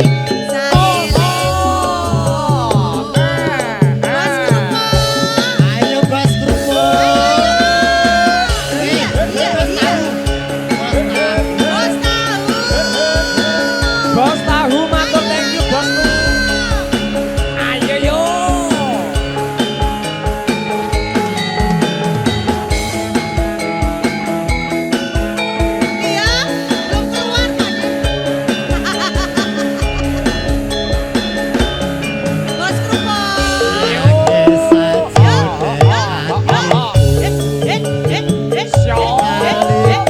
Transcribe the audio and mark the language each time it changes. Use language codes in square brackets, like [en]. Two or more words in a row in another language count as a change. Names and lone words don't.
[id] Ayo bas kerupuk. Bos tahu matur [en] thank you [id] bosku. Ayo yo. Iya, belum keluar kan? Bos kerupuk.